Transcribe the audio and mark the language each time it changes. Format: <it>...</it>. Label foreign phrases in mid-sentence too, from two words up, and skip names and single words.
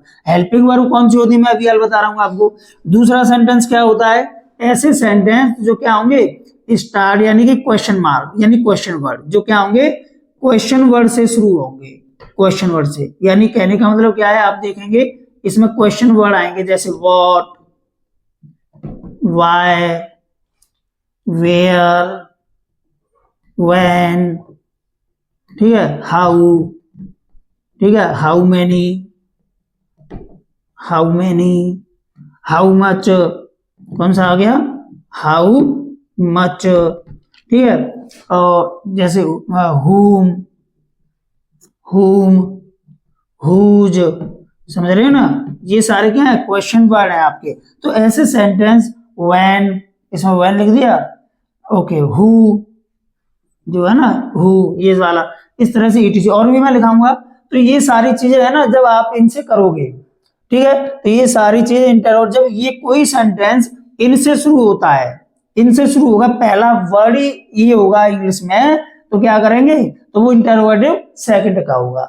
<en>helping verb</en> <hi>कौन सी होती है मैं अभी हाल बता रहा हूं आपको। दूसरा सेंटेंस क्या होता है, ऐसे सेंटेंस जो क्या होंगे, स्टार्ट यानी कि</hi> <en>question mark</en> <hi>यानी</hi> <en>question word,</en> <hi>जो क्या होंगे,</hi> <en>question word</en> <hi>से शुरू होंगे,</hi> <en>question word</en> <hi>से, यानी कहने का मतलब क्या है, आप देखेंगे इसमें</hi> <en>question word</en> <hi>आएंगे जैसे व्हाट,</hi> <en>why, where, when,</en> <hi>ठीक है, हाउ, ठीक है,</hi> <en>how many, how many, how much,</en> <hi>कौन सा आ गया,</hi> <en>how much,</en> <hi>ठीक है, और जैसे</hi> <en>whom, whose,</en> <hi>समझ रहे हो ना, ये सारे क्या है,</hi> <en>question word</en> <hi>है आपके। तो ऐसे सेंटेंस when, इसमें when लिख दिया, ओके, who जो है ना, who ये वाला, इस तरह से etc और भी मैं लिखाऊंगा। तो ये सारी चीजें है ना, जब आप इनसे करोगे, ठीक है, तो ये सारी चीजें इंटरोगेटिव, जब ये कोई सेंटेंस इनसे शुरू होता है, इनसे शुरू होगा, पहला वर्ड ही ये होगा इंग्लिश में, तो क्या करेंगे, तो वो</hi> <en>interrogative second</en> <hi>का होगा।</hi>